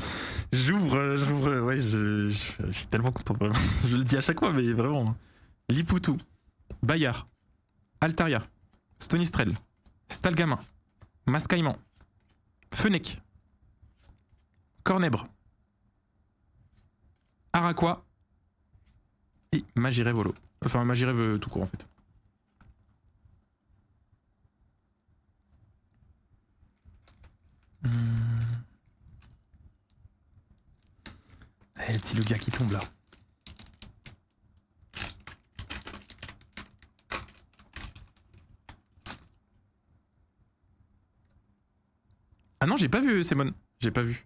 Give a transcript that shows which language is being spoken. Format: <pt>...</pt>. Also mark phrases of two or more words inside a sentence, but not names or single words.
<fr>J'ouvre, ouais, je suis tellement content, vraiment. Je le dis à chaque fois, mais vraiment. Liputu, Bayard, Altaria, Stonistrel, Stalgamin, Mascaïman, Fennec, Cornèbre, Araqua et Magirève holo. Enfin, Magirève tout court en fait. Le petit Lugia qui tombe là. Ah non, j'ai pas vu Simon. J'ai pas vu.</fr>